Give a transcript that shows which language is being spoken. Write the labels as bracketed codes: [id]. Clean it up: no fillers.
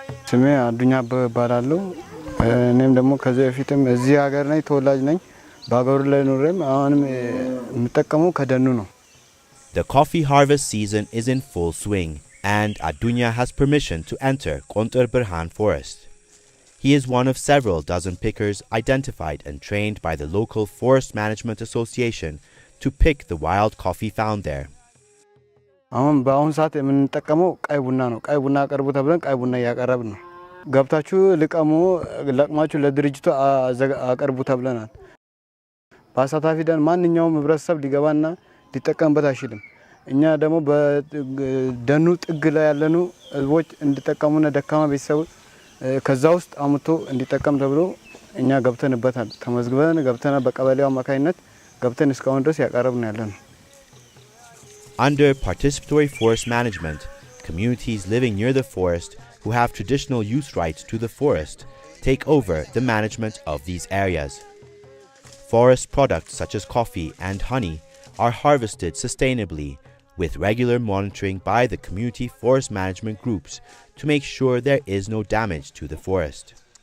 [am] ስሜ አዱኛ በባላሉ እኔም ደግሞ ከዚህ በፊትም እዚህ ሀገር ነኝ ተወላጅ ነኝ በአገሩ ላይ ኖርም አሁንም የምጠቀመው ከደኑ ነው [en] The coffee harvest season is in full swing and Adunya has permission to enter Kontur Birhan Forest. He is one of several dozen pickers identified and trained by the local Forest Management Association to pick the wild coffee found there. [am] አሁን በአሁን ሰዓት የምንጠቀመው ቀይ ቡና ነው ቀይ ቡና አቀርቡ ተብለን ቀይ ቡና ያቀርብ ነው ገብታችሁ ልቀሙ ለቅማችሁ ለድርጅቱ አቀርቡ ተብለናል በአሳታፊ ደን ማንኛውም ህብረተሰብ ሊገባና ሊጠቀምበት አይችልም እኛ ደግሞ በደኑ ጥግ ላይ ያለኑ ህዝቦች እንዲጠቀሙና ደካማ ቤተሰብ ከዛ ውስጥ አምጥቶ እንዲጠቀም ተብሎ እኛ ገብተንበታል ተመዝግበን ገብተና በቀበሌው አማካይነት ገብተን እስካሁን ድረስ ያቀርብን ያለነው [en] Under Participatory Forest Management, communities living near the forest who have traditional use rights to the forest take over the management of these areas. Forest products such as coffee and honey are harvested sustainably with regular monitoring by the community forest management groups to make sure there is no damage to the forest.